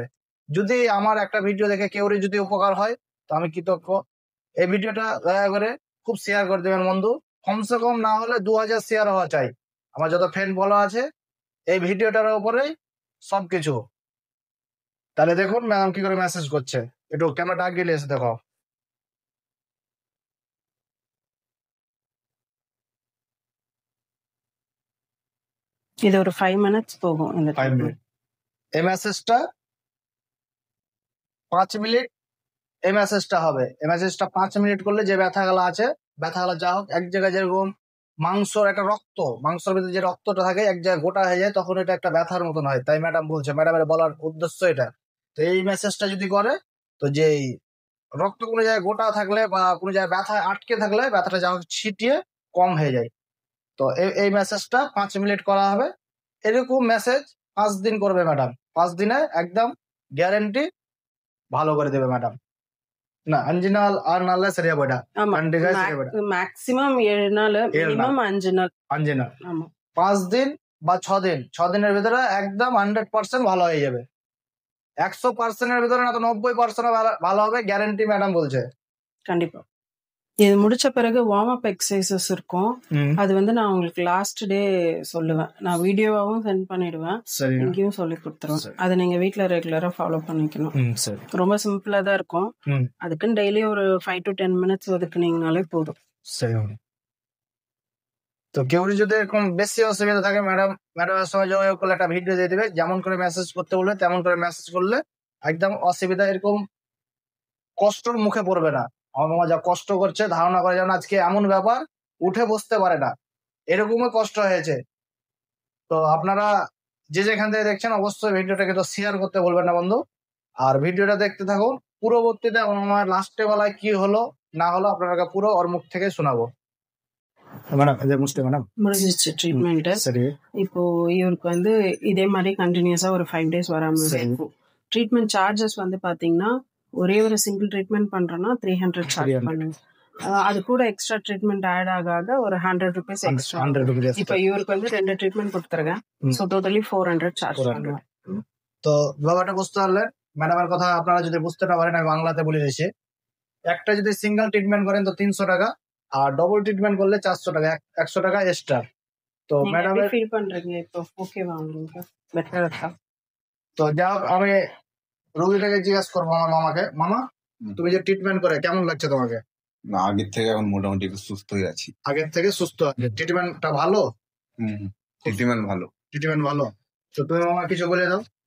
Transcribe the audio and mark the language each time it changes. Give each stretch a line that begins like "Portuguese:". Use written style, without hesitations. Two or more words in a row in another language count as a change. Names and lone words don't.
Bangla: যদি আমার একটা ভিডিও দেখে কেউরই যদি উপকার হয় তো আমি কৃতজ্ঞ। এই ভিডিওটা দয়া করে খুব শেয়ার করে দেবেন বন্ধু, কমসে কম না হলে 2000 শেয়ার হওয়া চাই। আমার যত ফ্রেন্ড বলা আছে এই ভিডিওটার উপরেই সবকিছু। তাহলে দেখুন ম্যাডাম কি করে মেসেজ করছে, একটু ক্যামেরাটা আগে এসে দেখো।
Tamil: இது ஒரு 5 minutes போகும் இந்த
Bangla: 5 মিনিট এই মেসেজটা 5 মিনিট এই মেসেজটা হবে। এই মেসেজটা 5 মিনিট করলে যে ব্যথাগুলো আছে, ব্যথাগুলো যা হোক, এক জায়গায় যেরকম মাংসর একটা রক্ত, মাংসের ভিতরে যে রক্তটা থাকে এক জায়গায় গোটা হয়ে যায়, তখন এটা একটা ব্যথার মতন হয়। তাই ম্যাডাম বলছে, ম্যাডামের বলার উদ্দেশ্য এটা। তো এই মেসেজটা যদি করে তো যে রক্ত কোনো জায়গায় গোটা থাকলে বা কোনো জায়গায় ব্যথা আটকে থাকলে ব্যথাটা যা হোক ছিটিয়ে কম হয়ে যায়। তো এই মেসেজটা 5 মিনিট করা হবে। এরকম মেসেজ 5 দিন করবে ম্যাডাম, 5 দিনে একদম গ্যারেন্টি ভালো করে দেবে ম্যাডam.
Tamil: நான் 5 நாள் 6 நாள்ல சரியா போயிட்டா. ஆமா கண்டிப்பா சரியா போயிட்டா. மேக்ஸிமம் 7 நாள், மினிமம் 5 நாள் 5 நாள் ஆமா
Bangla: 5 দিন বা 6 দিন, 6 দিনের ভিতরে একদম 100% ভালো হয়ে যাবে। 100% এর ভিতরে না তো 90% ভালো হবে, গ্যারান্টি ম্যাডাম বলছে।
Tamil: கண்டிப்பா. இது முடிச்ச பிறகு
English: warm up exercises
Tamil: இருக்கும். அது வந்து நான் உங்களுக்கு லாஸ்ட் டே சொல்லுவேன். நான் வீடியோவாவும் சென்ட் பண்ணிடுவேன், இங்கேயும் சொல்லி கொடுத்துருவேன். அதை நீங்க வீட்ல ரெகுலரா ஃபாலோ பண்ணிக்கணும். ரொம்ப சிம்பிளா தான் இருக்கும். அதுக்குன்னு டெய்லி ஒரு 5 to 10 minutes ஒதுக்குனீங்கனாலே போதும்।
Bangla: সরি। তো কেউ যদি এরকম বেশি অসুবিধা থাকে ম্যাডামের সঙ্গে যোগাযোগ করলে একটা ভিডিও দিয়ে দেবে, যেমন করে মেসেজ করতে বললে তেমন করে মেসেজ করলে একদম অসুবিধা এরকম কষ্টর মুখে পড়বে না। আমার মামা যা কষ্ট করছে ধারণা করে যেন আজকে এমন ব্যাপার উঠে বসতে পারে না, এরকমই কষ্ট হয়েছে। তো আপনারা যে যেখান থেকে দেখছেন অবশ্যই ভিডিওটাকে তো শেয়ার করতে বলবেন না বন্ধু, আর ভিডিওটা দেখতে থাকুন। পূর্ববর্তীতে আমার লাস্টে বেলায় কি হলো না হলো আপনারা পুরো ওর মুখ থেকে শোনাবো।
Tamil: முடிஞ்சிச்சு ட்ரீட்மெண்ட். இப்போ இவருக்கு வந்து இதே மாதிரி கண்டினியூஸா ஒரு 5 days வராம இருக்கும்.
English: treatment charges
Tamil: வந்து பாத்தீங்கன்னா ஒரே ஒரு
English: single treatment
Tamil: பண்றோம்னா 300 சார்ஜ் பண்ணுங்க. அது கூட
English: extra treatment
Tamil: ஆட் ஆகாத ஒரு 100 rupees எக்ஸ்ட்ரா. இப்போ இவருக்கு வந்து 2 ட்ரீட்மெண்ட் கொடுத்துருக்கேன்,
English: so totally
Tamil: 400 চার্জ பண்ணுவேன்।
Bangla: তো ব্যাপারটা বুঝতে পারলে ম্যাডামের কথা আপনারা যদি বুঝতে না পারেন আমি বাংলাতে বলে দিচ্ছি। একটা যদি
English: single treatment
Bangla: করেন তো 300 টাকা, আর
English: double treatment
Bangla: করলে 400 টাকা, 100 টাকা এক্সট্রা। তো ম্যাডামের
Tamil: ফিল பண்றீங்க இப்போ ওকেவா உங்களுக்கு? বেটার இருக்கா?
Bangla: তো যা আমি রোগীটাকে জিজ্ঞাসা করবো আমার মামাকে, মামা তুমি যে ট্রিটমেন্ট করে কেমন লাগছে তোমাকে? না, আগের থেকে এখন মোটামুটি একটু সুস্থ হয়ে আছি। আগের থেকে সুস্থ আছে, ট্রিটমেন্টটা ভালো? ট্রিটমেন্ট ভালো। ট্রিটমেন্ট ভালো। তো তুমি মামা কিছু বলে দাও।